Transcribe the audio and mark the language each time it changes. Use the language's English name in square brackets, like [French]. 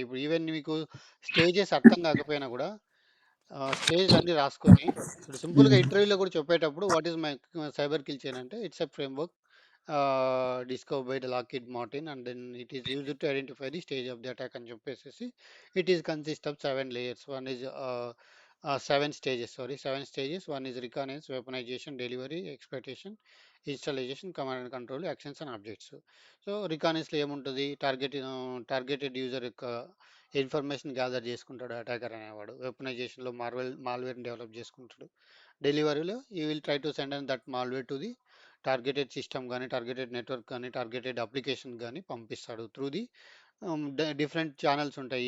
[Telugu] ఇప్పుడు ఈవెన్ మీకు స్టేజెస్ అర్థం కాకపోయినా కూడా స్టేజ్‌లన్నీ రాసుకొని ఇప్పుడు సింపుల్‌గా ఇంటర్వ్యూలో కూడా చెప్పేటప్పుడు [English] what is my cyber kill chain అంటే it's a framework discovered by the Lockheed Martin and then it is used to identify the stage of the attack [Telugu] అని చెప్పేసేసి [English] it is consist of 7 layers. One is 7 stages, sorry, 7 stages. One is reconnaissance, weaponization, delivery, exploitation, installation, command and control, actions and objects. [Telugu] So రికానెన్స్లో ఏముంటుంది, targeted user యొక్క information gather చేసుకుంటాడు attacker అనేవాడు. వెపనైజేషన్లో మాల్వేర్ని develop చేసుకుంటాడు. డెలివరీలో [English] you will try to send and that malware to the targeted system [Telugu] కానీ, targeted network కానీ, targeted application కానీ పంపిస్తాడు [English] through the different channels [Telugu] ఉంటాయి.